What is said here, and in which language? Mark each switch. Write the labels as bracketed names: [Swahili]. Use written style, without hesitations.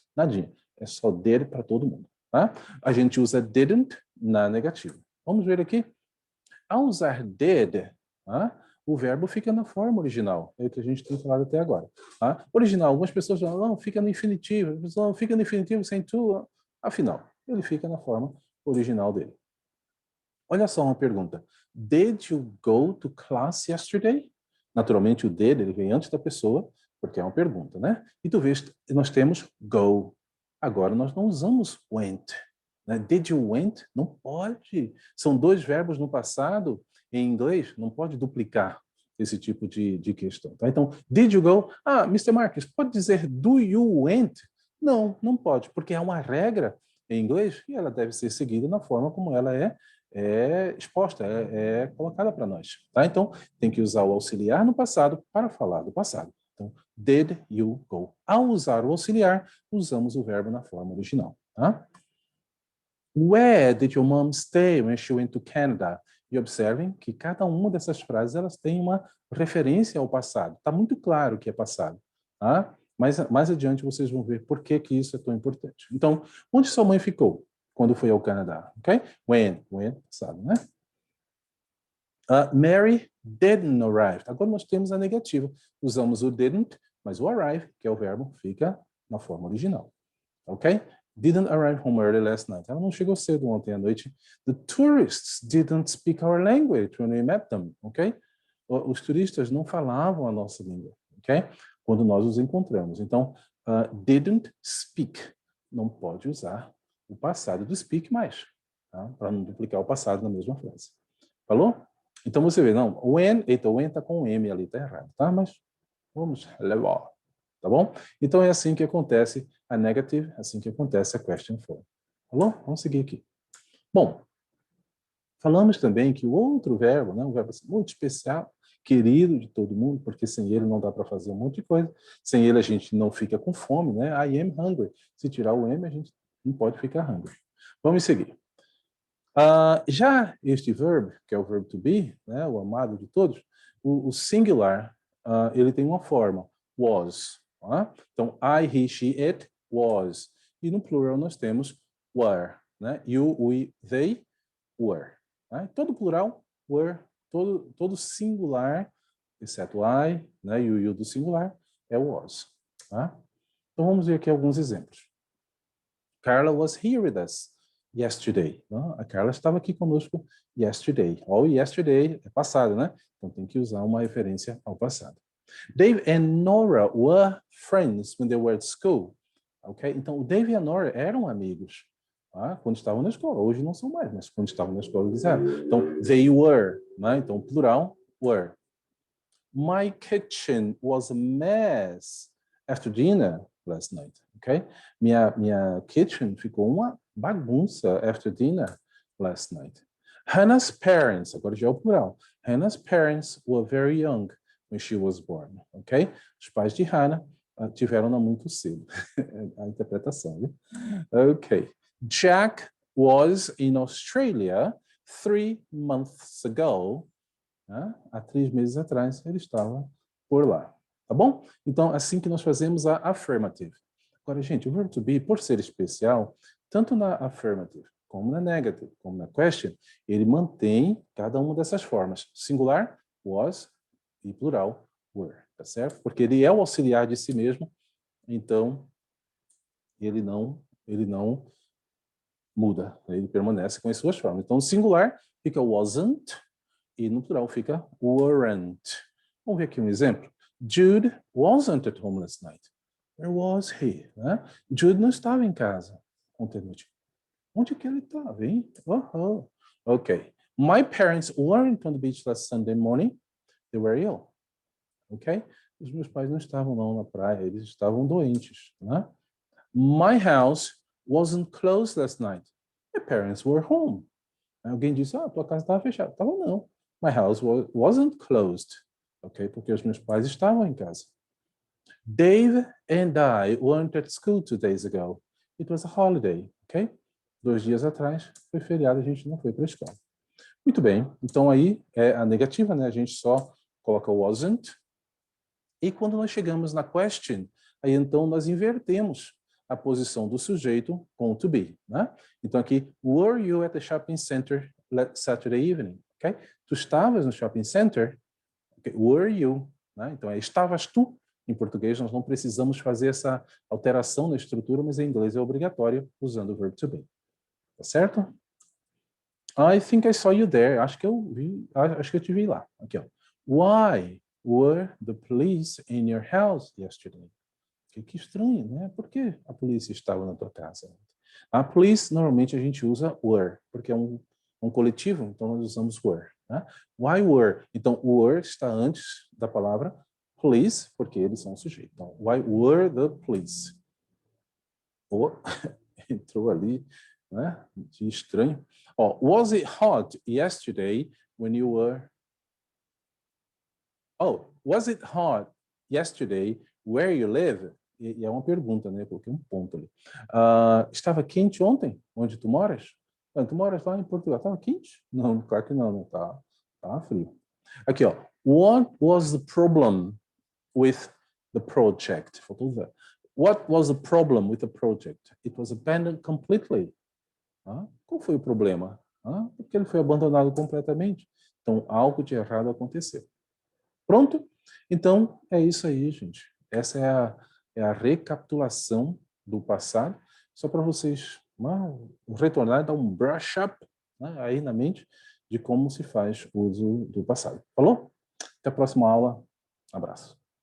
[Portuguese] Nadinha. É só did para todo mundo. Tá? A gente usa didn't na negativa. Vamos ver aqui. Ao usar did, tá? O verbo fica na forma original. É o que a gente tem falado até agora. Tá? Original, algumas pessoas falam, não, fica no infinitivo. Não, fica no infinitivo sem to. Afinal, ele fica na forma original dele. Olha só uma pergunta. [English] Did you go to class yesterday? [Portuguese] Naturalmente, o did, ele vem antes da pessoa, porque é uma pergunta, né? E tu vês, nós temos go. Agora, nós não usamos went. Né? [English] Did you went? [Portuguese] Não pode. São dois verbos no passado, em inglês, não pode duplicar esse tipo de questão. Tá? Então, [English] did you go? [Portuguese] Ah, Mr. Marques, pode dizer [English] do you went? [Portuguese] Não, não pode, porque é uma regra em inglês e ela deve ser seguida na forma como ela é exposta, é colocada para nós. Tá? Então, tem que usar o auxiliar no passado para falar do passado. Então, [English] did you go? [Portuguese] Ao usar o auxiliar, usamos o verbo na forma original. Tá? [English] Where did your mom stay when she went to Canada? [Portuguese] E observem que cada uma dessas frases elas têm uma referência ao passado. Está muito claro que é passado. Tá? Mas mais adiante vocês vão ver por que isso é tão importante. Então, onde sua mãe ficou quando foi ao Canadá? Ok? [English] When, [Portuguese] passado, né? [English] Mary didn't arrive. [Portuguese] Agora nós temos a negativa. Usamos o didn't, mas o arrive, que é o verbo, fica na forma original. Ok? [English] Didn't arrive home early last night. [Portuguese] Ela não chegou cedo ontem à noite. [English] The tourists didn't speak our language when we met them. Ok? [Portuguese] Os turistas não falavam a nossa língua. Ok? Quando nós os encontramos. Então, didn't speak. Não pode usar o passado do speak mais. Tá? Para não duplicar o passado na mesma frase. Falou? Então você vê, não, o when está com o M ali, está errado, tá? Mas vamos levar, tá bom? Então é assim que acontece a negative, assim que acontece a question form. Falou? Vamos seguir aqui. Bom, falamos também que o outro verbo, né, um verbo muito especial, querido de todo mundo, porque sem ele não dá para fazer um monte de coisa, sem ele a gente não fica com fome, né? [English] I am hungry. [Portuguese] Se tirar o M, a gente não pode ficar hungry. Vamos seguir. Já este verbo, que é o verbo to be, né, o amado de todos, o singular, ele tem uma forma, was. Tá? Então, I, he, she, it, was. E no plural nós temos were. Né? You, we, they, were. Tá? Todo plural, were, todo singular, exceto I, né, e o you do singular, é o was. Tá? Então vamos ver aqui alguns exemplos. [English] Carla was here with us yesterday. [Portuguese] A Carla estava aqui conosco [English] yesterday. [Portuguese] All yesterday é passado, né? Então tem que usar uma referência ao passado. [English] Dave and Nora were friends when they were at school. Ok? [Portuguese] Então o Dave e a Nora eram amigos, tá? Quando estavam na escola. Hoje não são mais, mas quando estavam na escola eles eram. Então they were, né? Então plural, were. [English] My kitchen was a mess after dinner last night. [Portuguese] Ok? Minha [English] kitchen [Portuguese] ficou uma bagunça [English] after dinner last night. [Portuguese] Hannah's parents, agora já é o plural. [English] Hannah's parents were very young when she was born. Ok? [Portuguese] Os pais de Hannah tiveram-na muito cedo. A interpretação, viu? Ok. [English] Jack was in Australia 3 months ago. [Portuguese] Há 3 meses atrás ele estava por lá. Tá bom? Então, assim que nós fazemos a affirmative. Agora, gente, o verbo to be, por ser especial, tanto na affirmative, como na negative, como na question, ele mantém cada uma dessas formas. Singular, was, e plural, were. Tá certo? Porque ele é o auxiliar de si mesmo, então ele não muda. Ele permanece com as suas formas. Então, no singular fica wasn't, e no plural fica weren't. Vamos ver aqui um exemplo. [English] Jude wasn't at home last night. Where was he? [Portuguese] Jude não estava em casa ontem à noite. Onde que ele estava, hein? Ok. [English] My parents weren't on the beach last Sunday morning. They were ill. Ok? [Portuguese] Os meus pais não estavam não na praia, eles estavam doentes. Né? [English] My house wasn't closed last night. My parents were home. [Portuguese] Alguém disse, tua casa estava fechada. Estava não. [English] My house wasn't closed. [Portuguese] Ok? Porque os meus pais estavam em casa. [English] Dave and I weren't at school 2 days ago. It was a holiday. Ok? [Portuguese] 2 dias atrás foi feriado, a gente não foi para a escola. Muito bem. Então aí é a negativa, né? A gente só coloca wasn't. E quando nós chegamos na question, aí então nós invertemos a posição do sujeito com o to be, né? Então aqui, [English] were you at the shopping center Saturday evening? [Portuguese] Okay? Tu estavas no shopping center? Okay. [English] Were you? [Portuguese] Né? Então estavas tu? Em português nós não precisamos fazer essa alteração na estrutura, mas em inglês é obrigatório usando o verbo to be. Tá certo? [English] I think I saw you there. [Portuguese] Acho que eu te vi lá. Aqui, ó. [English] Why were the police in your house yesterday? [Portuguese] Que estranho, né? Por que a polícia estava na tua casa? A police, normalmente a gente usa were, porque é um coletivo, então nós usamos were. Né? [English] Why were? [Portuguese] Então, were está antes da palavra police, porque eles são o sujeito. Então, [English] why were the police? [Portuguese] Entrou ali, né? De estranho. [English] Was it hot yesterday when you were... was it hot yesterday where you live? [Portuguese] E é uma pergunta, né? Eu coloquei um ponto ali. Estava quente ontem, onde tu moras? Tu moras lá em Portugal. Estava quente? Não, claro que não, né? Tá frio. Aqui, ó. [English] What was the problem with the project? [Portuguese] Faltou ver. [English] What was the problem with the project? It was abandoned completely. [Portuguese] Qual foi o problema? Porque ele foi abandonado completamente. Então, algo de errado aconteceu. Pronto? Então, é isso aí, gente. Essa é a recapitulação do passado, só para vocês retornar, dar um brush up, né, aí na mente de como se faz o uso do passado. Falou? Até a próxima aula. Abraço.